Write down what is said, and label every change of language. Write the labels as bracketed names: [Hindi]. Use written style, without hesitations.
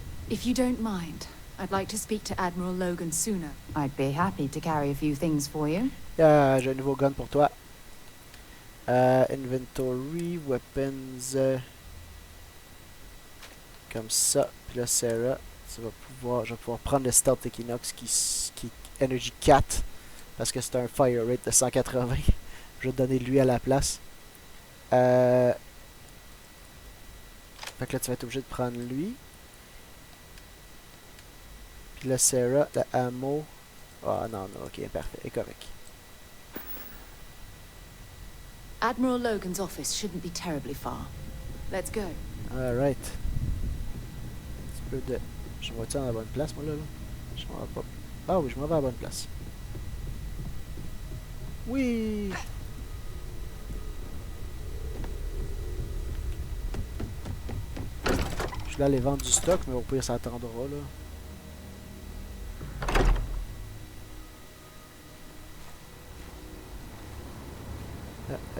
[English] If you don't mind, I'd like to speak to Admiral Logan sooner. I'd be happy to carry a few things for you. [French] J'ai un nouveau gun pour toi. Inventory, weapons. Comme ça. Puis là, Sarah, je vais pouvoir prendre le Stealth Equinox qui est Energy 4. Parce que c'est un fire rate de 180. Je vais te donner lui à la place. Fait que là, tu vas être obligé de prendre lui. Puis là, Sarah, le ammo. Ah non, non, ok, parfait. Et correct. [English] Admiral Logan's office shouldn't be terribly far. Let's go. [French] Alright. Un petit peu de. Je vais-tu à la bonne place, moi, là? Je m'en vais pas. Ah oui, je m'en vais à la bonne place. Oui! Je suis là aller vendre du stock, mais au pire, ça attendra, là.